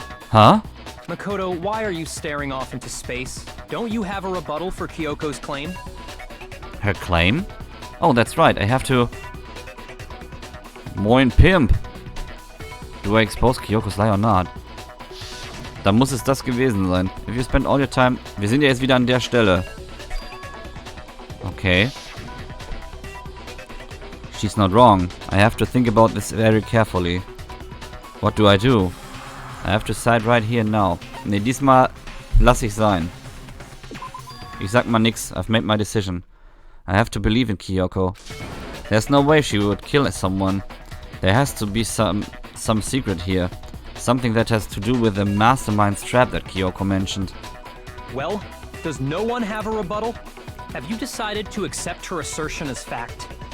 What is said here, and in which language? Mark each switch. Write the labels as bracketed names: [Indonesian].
[English] Huh? Makoto, why are you staring off into space? Don't you have a rebuttal for Kyoko's claim? Her claim? Oh, that's right, I have to... [German] Moin [English] Pimp! Do I expose Kyoko's lie or not? [German] Dann muss es das gewesen sein. [English] If you spend all your time... [German] Wir sind ja jetzt wieder an der Stelle. Okay. [English] She's not wrong. I have to think about this very carefully. What do? I have to decide right here now. [German] Ne, diesmal lass ich sein. Ich sag mal nix. [English] I've made my decision. I have to believe in Kyoko. There's no way she would kill someone. There has to be some secret here. Something that has to do with the mastermind's trap that Kyoko mentioned. Well, does no one have a rebuttal? Have you decided to accept her assertion as fact?